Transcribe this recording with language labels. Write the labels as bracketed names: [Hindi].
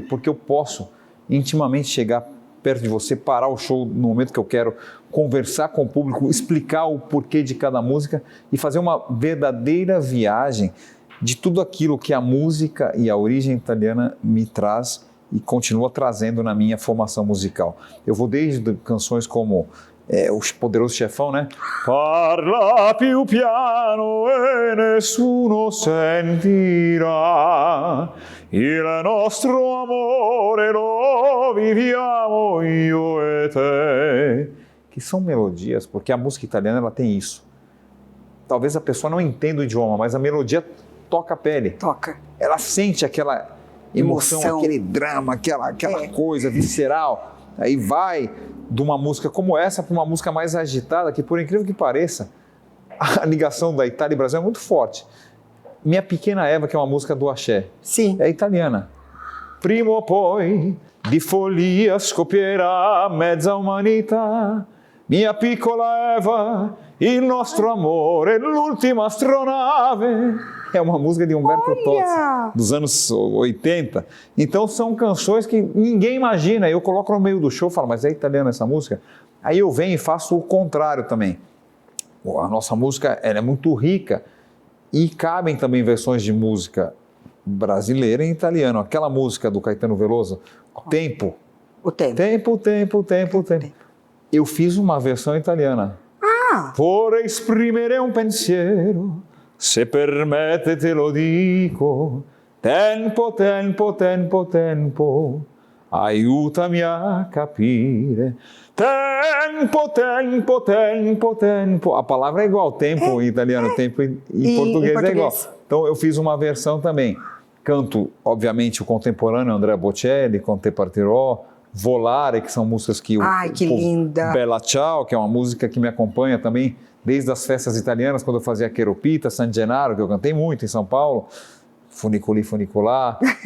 [Portuguese] Porque eu posso intimamente chegar perto de você, parar o show no momento que eu quero, conversar com o público, explicar o porquê de cada música e fazer uma verdadeira viagem de tudo aquilo que a música e a origem italiana me traz e continua trazendo na minha formação musical. Eu vou desde canções como o Poderoso Chefão, né? [Italian] Parla più piano e nessuno sentirà il nostro amore lo viviamo io e te. [Portuguese] Que são melodias, porque a música italiana ela tem isso. Talvez a pessoa não entenda o idioma, mas a melodia toca a pele. Toca. Ela sente aquela emoção. Aquele drama, aquela coisa visceral. Aí vai de uma música como essa para uma música mais agitada, que por incrível que pareça, a ligação da Itália e Brasil é muito forte. Minha Pequena Eva, que é uma música do axé, sim, é italiana. [Italian] Prima o poi di follia scoppierà mezza umanità, mia piccola Eva, il nostro amore, l'ultima astronave. [Portuguese] É uma música de Umberto Tozzi, dos anos 80. Então são canções que ninguém imagina. Eu coloco no meio do show e falo, mas é italiana essa música? Aí eu venho e faço o contrário também. A nossa música ela é muito rica e cabem também versões de música brasileira em italiano. Aquela música do Caetano Veloso, Tempo. O tempo. Tempo, tempo, tempo, tempo. Eu fiz uma versão italiana. [Italian] Vorrei esprimere un pensiero, se permette te lo dico, tempo, tempo, tempo, tempo, aiutami a capire. [Portuguese] Tempo, tempo, tempo, tempo. A palavra é igual, tempo em italiano, tempo em português é igual. Então eu fiz uma versão também. Canto, obviamente, o contemporâneo Andrea Bocelli, Com te partirò, Volare, que são músicas que que linda. Bella Ciao, que é uma música que me acompanha também desde as festas italianas, quando eu fazia Cheropita, San Gennaro, que eu cantei muito em São Paulo, Funiculi Funicular.